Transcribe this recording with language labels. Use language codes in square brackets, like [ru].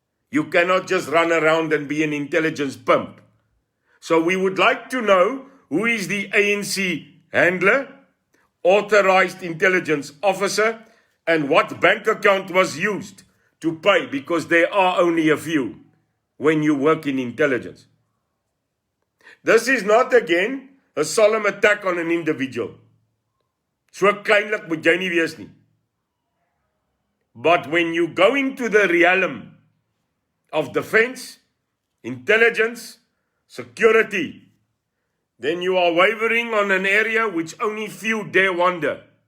[en] You cannot just run around and be an intelligence pimp. So we would like to know who is the ANC handler, authorized intelligence officer, and what bank account was used to pay, because there are only a few when you work in intelligence. This is not, again, a solemn attack on an individual. [af] So kleinlik moet jy nie wees nie. [en] But when you go into the realm of defense, intelligence, security, then you are wavering on an area which only few dare wonder.